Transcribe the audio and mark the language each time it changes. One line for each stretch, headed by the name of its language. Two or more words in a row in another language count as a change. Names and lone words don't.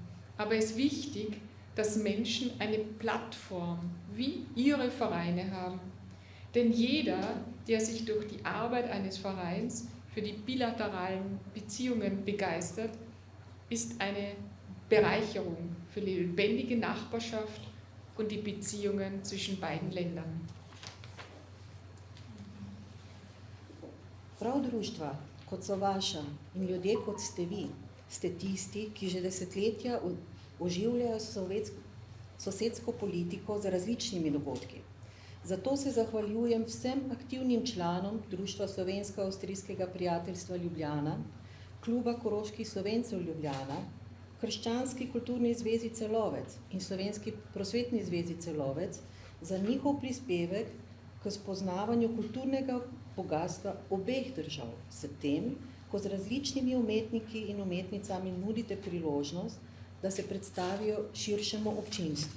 German: Aber es ist wichtig, dass Menschen eine Plattform wie ihre Vereine haben. Denn jeder, der sich durch die Arbeit eines Vereins für die bilateralen Beziehungen begeistert, ist eine Bereicherung für die lebendige Nachbarschaft und die Beziehungen zwischen beiden Ländern.
Slovenian: Prav društva, kot so vaša in ljudje, kot ste vi, ste tisti, ki že desetletja oživljajo sosedsko politiko z različnimi dogodki. Zato se zahvaljujem vsem aktivnim članom Društva Slovensko-Avstrijskega prijateljstva Ljubljana, Kluba koroških Slovencev Ljubljana, Krščanski kulturni zvezi Celovec in Slovenski prosvetni zvezi Celovec za njihov prispevek k spoznavanju kulturnega bogatstva obeh držav, s tem, ko z različnimi umetniki in umetnicami nudite priložnost, da se predstavijo širšemu občinstvu.